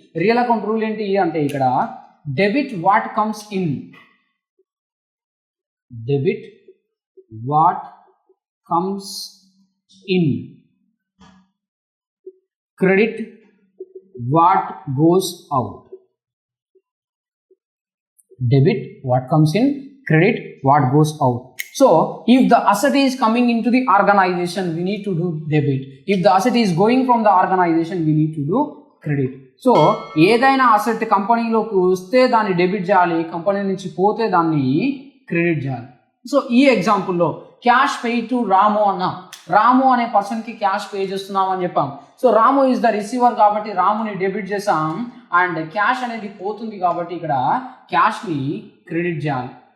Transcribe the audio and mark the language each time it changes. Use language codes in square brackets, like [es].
[en] real account rule [te] ఏంటి అంటే ఇక్కడ [en] Debit what comes in, debit what comes in, credit what goes out. Debit what comes in, credit what goes out. So if the asset is coming into the organization we need to do debit, if the asset is going from the organization we need to do credit. [te] So ఏదైనా asset కంపెనీలోకి వస్తే దాన్ని debit చేయాలి, company నుంచి పోతే దాన్ని credit చేయాలి. So ఈ ఎగ్జాంపుల్లో cash pay to రాము అన్న, రాము అనే పర్సన్కి క్యాష్ పే చేస్తున్నాం అని చెప్పాం. So Ramu is the receiver కాబట్టి రాముని డెబిట్ చేసాం. అండ్ క్యాష్ అనేది పోతుంది కాబట్టి ఇక్కడ క్యాష్ని క్రెడిట్ చేయాలి.